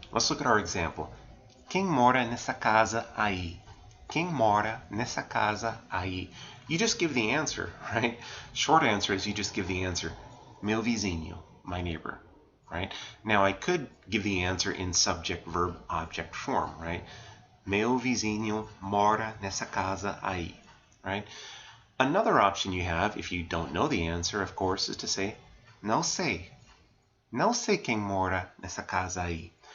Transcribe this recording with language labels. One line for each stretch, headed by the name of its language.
English: Let's look at our example.
Portuguese: Quem mora nessa casa aí? Quem mora nessa casa aí?
English: You just give the answer, right? Short answer is you just give the answer.
Portuguese: Meu vizinho,
English: my neighbor, right? Now I could give the answer in subject, verb, object form, right?
Portuguese: Meu vizinho mora nessa casa aí,
English: right? Another option you have, if you don't know the answer, of course, is to say,
Portuguese: não sei. Não sei quem mora nessa casa aí.